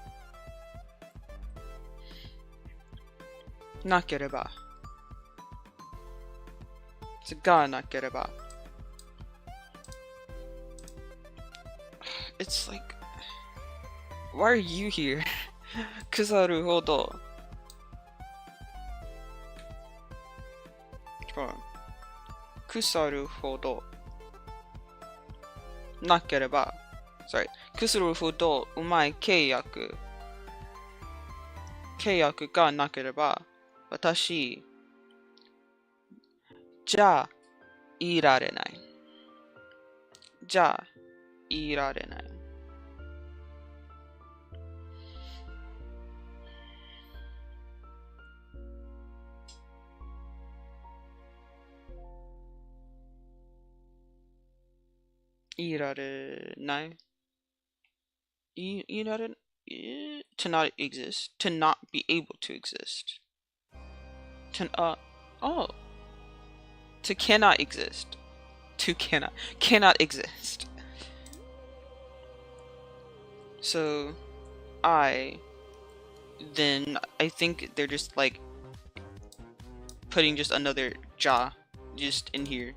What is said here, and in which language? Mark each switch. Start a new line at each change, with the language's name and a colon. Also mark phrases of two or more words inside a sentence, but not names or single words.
Japanese: Nakereba. It's がなければ.
English: It's like, why are you here?
Japanese: 腐るほど。腐るほど. Nakereba. Sorry. 腐るほどうまい契約. 契約がなければ。私. じゃ。いられない. じゃ。いられない. いられない.
English: To not exist. To not be able to exist. To cannot exist. To cannot exist. So I think they're just like putting just another ja just in here.